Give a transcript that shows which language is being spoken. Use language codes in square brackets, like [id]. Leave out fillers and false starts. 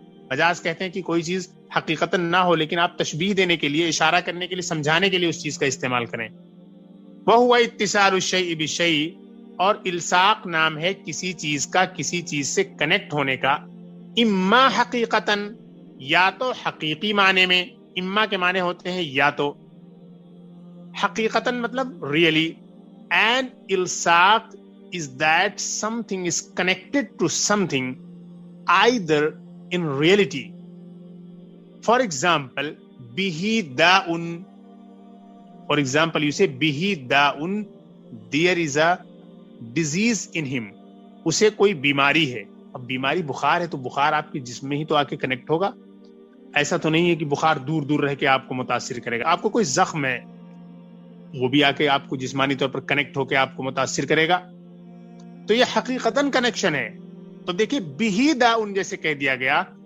[ur] مجاز کہتے ہیں کہ کوئی چیز حقیقتاً نہ ہو لیکن آپ تشبیہ دینے کے لیے، اشارہ کرنے کے لیے، سمجھانے کے لیے اس چیز کا استعمال کریں. [ar] وہو اتصال الشیء بالشیء، [ur] اور الصاق نام ہے کسی چیز کا کسی چیز سے کنیکٹ ہونے کا. [ar] اما حقیقتاً، [ur] یا تو حقیقی معنی میں. اما کے معنی ہوتے ہیں یا تو. حقیقتاً مطلب really. [en] And الصاق is that something is connected to something either in reality. For example, bihi da'un. For example, you say bihi da'un, there is a disease in him. [ur] اسے کوئی بیماری ہے. اب بیماری بخار ہے تو بخار آپ کے جسم میں ہی تو آ کے کنیکٹ ہوگا. ایسا تو نہیں ہے کہ بخار دور دور رہ کے آپ کو متاثر کرے گا. آپ کو کوئی زخم ہے وہ بھی آ کے آپ کو جسمانی طور پر کنیکٹ ہو کے آپ کو متاثر کرے گا. تو یہ حقیقتاً کنیکشن ہے. تو دیکھیے بہی داؤن جیسے کہہ دیا گیا